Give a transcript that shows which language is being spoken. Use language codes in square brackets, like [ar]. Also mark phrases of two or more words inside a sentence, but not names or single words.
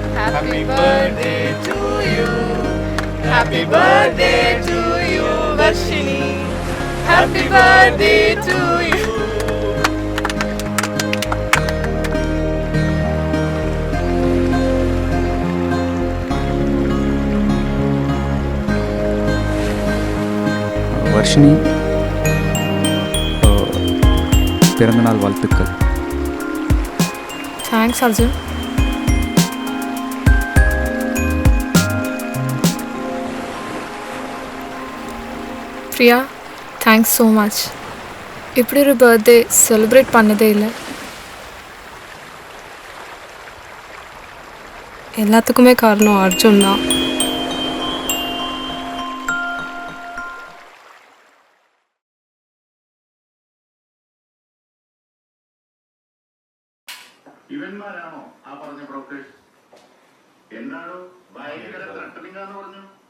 [en] Happy birthday to you. Happy birthday to you, Varshini. Happy birthday to you. [ta] வர்ஷினி, பிறந்தநாள் வாழ்த்துக்கள். [en] Thanks, Arjun. பிரியா, thanks so much. [ta] இப்படி ஒரு [en] birthday celebrate [ta] பண்ணதே இல்லை. எல்லாத்துக்குமே காரணம் அர்ஜுன் தான். [ml] ഇവന്മാരാണോ ആ പറഞ്ഞ ബ്രോക്കേഴ്സ്? എന്നാണോ ഭയങ്കര ത്രട്ടനിങ്ങാന്ന് പറഞ്ഞു?